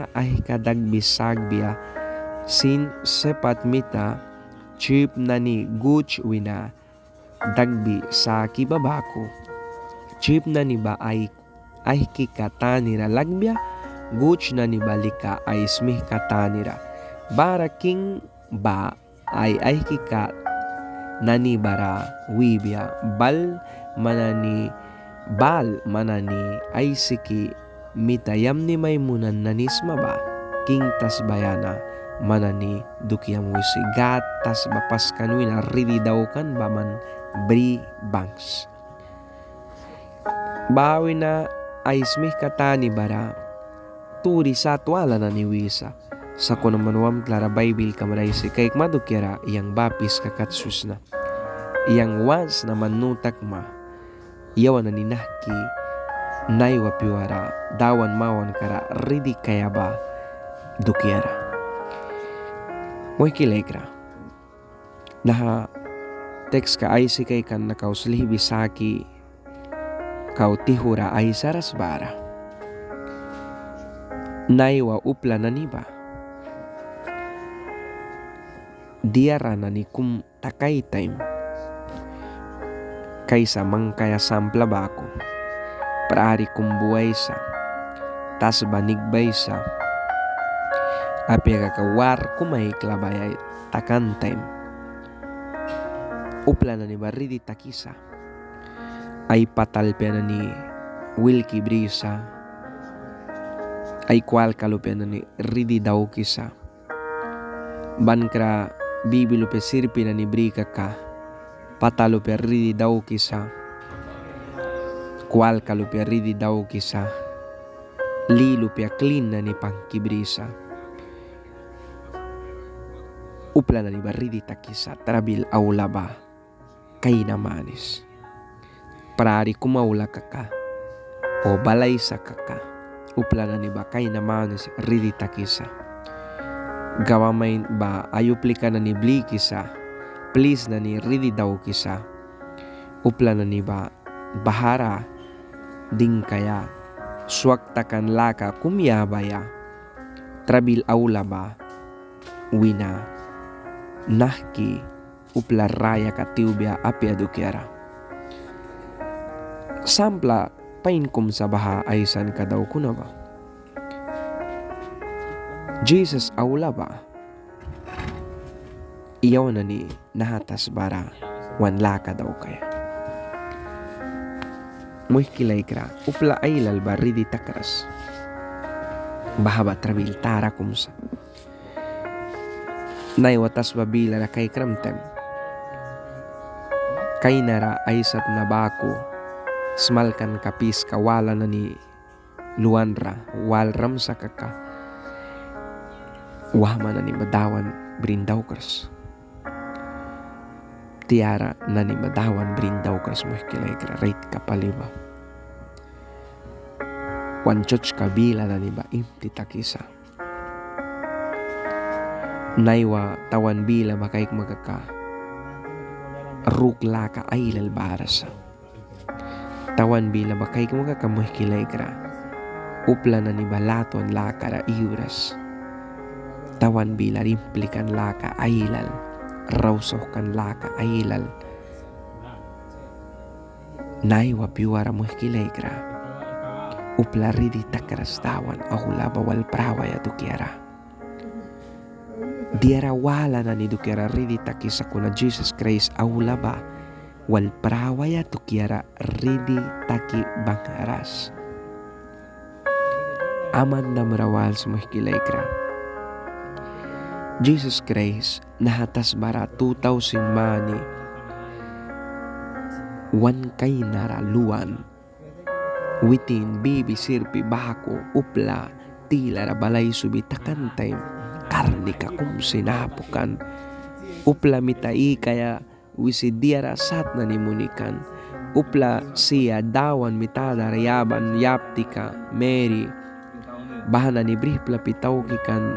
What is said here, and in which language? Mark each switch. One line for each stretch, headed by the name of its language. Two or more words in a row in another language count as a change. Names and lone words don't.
Mískito: dagbisagbiya sin sepat mita chip na ni guch wina dagbi sa kibabako chip na ni ba ay kikatanira lagbiya guch na ni balika ay smih katanira bara king ba ay kika nani bara wibya bal manani ay siki mitayam ni maymunan nanisma ba king tas bayana manani dukiam wisi gat tas bapas kanwina ridi daw kan baman bri banks bawi na ay smih katani bara turi satwala na ni wisa sa kunamanwam klara Bible kamaray si kay madukira iyang bapis kakatsus na iyang once na manutak ma iyawan na ninahki naiwa piwara dawan mawan kara ridi kaya ba dukiara mo'y kilegra naha text ka ay si kay kan nakauslihi bisaki kau tihura ay saras bara naiwa upla na niba diara na ni kum takay time kaysa mangkaya sampla bako praari kumbuay sa tas banigbay sa api kakawar kumay klabayay takan time upla na ni baridi takisa ay patalpya na ni wilki brisa ay kwal kalupya na ni ridi daw kisa bankra bibilo pe sirpi na ni brika ka patalo pe ridi daw kisa kwal kalu pe ridi daw kisa lilu pe clean na ni pangkibrisa upla na ni baridi takisa tarabil aula ba kay namanis. Prari kumaula kaka o balay sa kaka. Upla na ni ba kay namanis ridi takisa. Gawa main ba ayupli ka na ni bli kisa. Please na ni ridi daw kisa. Upla na ni ba bahara ding kaya swaktakan laka kumyabaya. Trabil aula ba wina nahki upla raya katiubya api adukyara. Sampla painkum sa baha aysan ka daw kuna ba? Jesus aula ba? Iyaw na ni nahatas bara wanla ka daw kaya. Muhkilay kra upla aylal ba ridi takras. Bahaba trabil tara kumsa. Naiwatas babila na kay kramtem. Kay nara aysat na bako. Smalkan kapis kawala na ni luanra. Walram sa kaka. Wahma na ni madawan brindawkers. Tiara na ni madawan brindawkers mo kilay kra rate kapaliba. Wanchoch kabila na ni ba imti takisa. Naiwa tawan bila makaik magaka. Rukla ka aylal barasa. Tawan bila makaik magaka mo kilay kra. Upla na ni balaton lakara iuras. Tawan bila rimplikan laka aylal. Rausohkan laka aylal. Naiwa piwara mo kilay kra. Upla ridi takras tawan ahula bawal prawaya tukiara. Diara wala na ni dukiara ridi takisa kuna Jesus Christ ahula ba wal prawaya tukiara ridi taki bangharas. Aman na marawal sumuhkilay kra. Jesus Christ nahatas bara 2,000 mani wan kay naraluan witin bibi sirpi bako upla tila balay subitakan time karni ka kum sinapukan upla mitai kaya wisidiara sat na nimunikan upla siya dawan mitada rayaban yaptika Mary bahana ni brihpla pitaw kikan